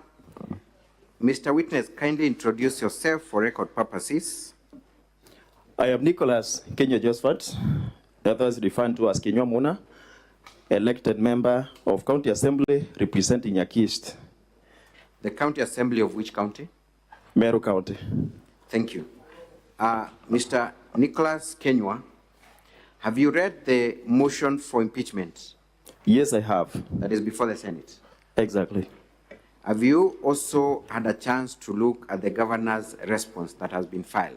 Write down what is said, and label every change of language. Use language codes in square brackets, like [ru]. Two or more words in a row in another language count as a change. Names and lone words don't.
[en] Mr. Witness, kindly introduce yourself for record purposes. I am Nicholas Kenywa Josephat, others referred to as Kenywa Muna, elected member of County Assembly representing Yaki East. The County Assembly of which county? Meru County. Thank you. Mr. Nicholas Kenywa, have you read the motion for impeachment? Yes, I have. That is before the Senate. Exactly. Have you also had a chance to look at the governor's response that has been filed?